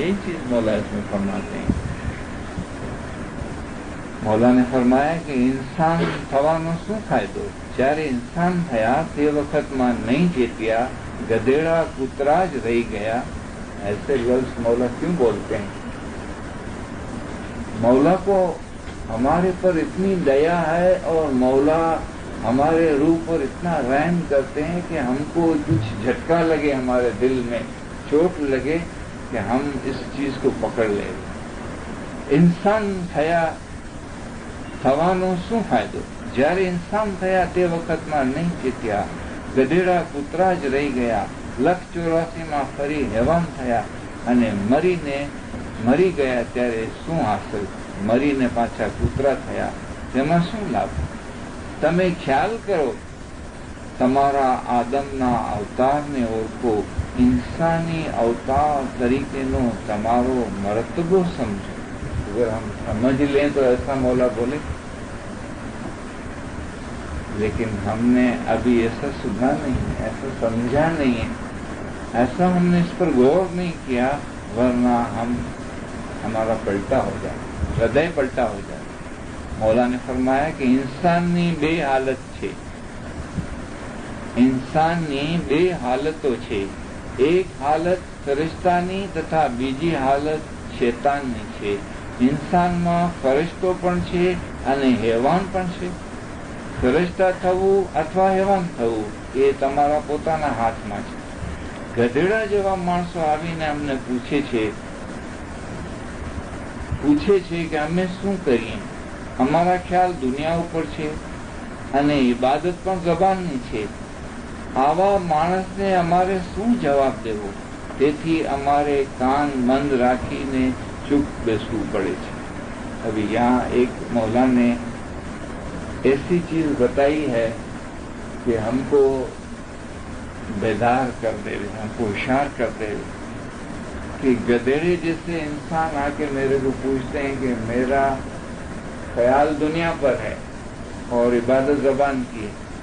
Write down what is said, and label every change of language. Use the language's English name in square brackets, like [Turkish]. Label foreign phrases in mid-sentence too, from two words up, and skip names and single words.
[Urdu] یہی چیز مولا اس میں فرماتے ہیں۔ مولا نے فرمایا کہ انسان [Gujarati] થવાનો શું ફાયદો؟ જ્યારે ઇન્સાન થયા તે વખતમાં નહીં ચેત્યા، ગધેડા કૂતરા જ રહી ગયા۔ [Urdu] ایسے لفظ مولا کیوں بولتے ہیں؟ مولا کو ہمارے پر اتنی دیا ہے اور مولا ہمارے روح پر اتنا رحم کرتے ہیں کہ ہم کو کچھ جھٹکا لگے، ہمارے دل میں چوٹ لگے کہ ہم اس چیز کو پکڑ لیں۔ [Gujarati] انسان થયા થવાનો શું ફાયદો؟ જ્યારે ઇન્સાન થયા તે વખતમાં નહીં ચેત્યા، ગધેડા કૂતરા જ રહી ગયા، 184માં ફરી હેવાન થયા અને મરી ગયા ત્યારે શું હાંસલ? મરીને પાછા કૂતરા થયા, તેમાં શું લાભ? તમે ખ્યાલ કરો, તમારા આદમના અવતારને ઓળખો، ઇન્સાની અવતાર તરીકેનો તમારો મરતબો સમજો۔ [Urdu] اگر ہم سمجھ لیں تو ایسا مولا بولے، لیکن ہم نے ابھی ایسا سنا نہیں ہے، ایسا سمجھا نہیں ہے، ایسا ہم نے اس پر غور نہیں کیا، ورنہ ہمارا پلٹا ہو جائے، ہردے پلٹا ہو جائے۔ مولا نے فرمایا کہ [Gujarati] ઇન્સાની બે હાલત છે, ઇન્સાની બે હાલતો છે, એક હાલત ફરિશ્તાની તથા બીજી હાલત શેતાનની છે۔ ઇન્સાનમાં ફરિશ્તો પણ છે અને હેવાન પણ છે। ફરિશ્તા થવું અથવા હેવાન થવું એ તમારા પોતાના હાથમાં છે। ગધેડા જેવા માણસો આવીને અમને પૂછે છે કે અમે શું કરીએ? અમારા ખ્યાલ દુનિયા ઉપર છે અને ઇબાદત પણ જબાનની છે। આવા માણસને અમારે શું જવાબ દેવો? તેથી અમારે કાન બંધ રાખીને ચૂપ બેસવું પડે છે۔ [Urdu] ابھی یہاں ایک مولا نے ایسی چیز بتائی ہے کہ ہم کو بیدار کر دے، ہم کو ہوشیار کر دے کہ گدھیڑے جیسے انسان آ کے میرے کو پوچھتے ہیں کہ میرا خیال دنیا پر ہے اور عبادت زبان کی ہے.